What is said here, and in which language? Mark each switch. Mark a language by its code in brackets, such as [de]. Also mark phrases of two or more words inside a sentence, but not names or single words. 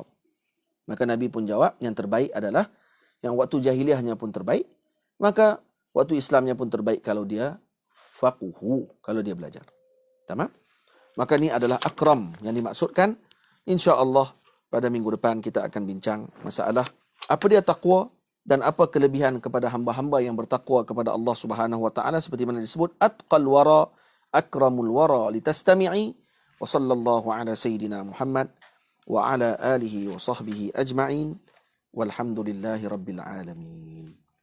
[ms] Maka Nabi pun jawab, yang terbaik adalah yang waktu jahiliahnya pun terbaik, maka waktu Islamnya pun terbaik kalau dia faquhu, kalau dia belajar. Tamam? Maka ni adalah akram yang dimaksudkan. InsyaAllah pada minggu depan kita akan bincang masalah apa dia taqwa dan apa kelebihan kepada hamba-hamba yang bertakwa kepada Allah [ar] سبحانه وتعالى, [ms] seperti mana disebut [ar] أتقى الورى أكرم الورى لتستمع وصلى الله على سيدنا محمد وعلى آله وصحبه أجمعين والحمد لله رب العالمين.